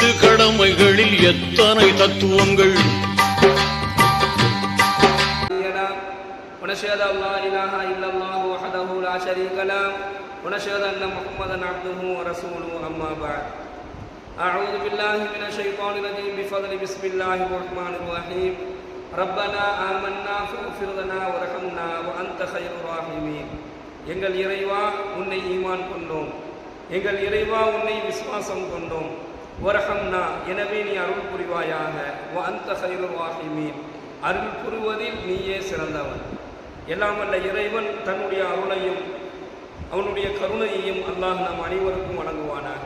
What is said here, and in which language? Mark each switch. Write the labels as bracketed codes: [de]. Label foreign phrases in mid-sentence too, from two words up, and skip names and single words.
[ta] கடமைகளில் எத்தனை தத்துவங்கள். [ar] ونشهد أن لا إله إلا الله وحده لا شريك له ونشهد أن محمدا عبده ورسوله أما بعد أعوذ بالله من الشيطان الرجيم بفضل بسم الله الرحمن الرحيم ربنا آمنا فاغفر لنا وارحمنا وأنت خير الراحمين. [ta] எங்கள் இறைவா உன்னை ஈமான் கொண்டோம், எங்கள் இறைவா உன்னை விசுவாசம் கொண்டோம். வர்ஹம்னா எனவே நீ அருள் புரிவாயாக. [ar] وأنت خير الراحمين [ta] அருள் புரிவதில் நீயே சிறந்தவன். எல்லாம் வல்ல இறைவன் தன்னுடைய அருளையும் அவனுடைய கருணையையும் அல்லாஹ் நம் அனைவருக்கும் வழங்குவானாக.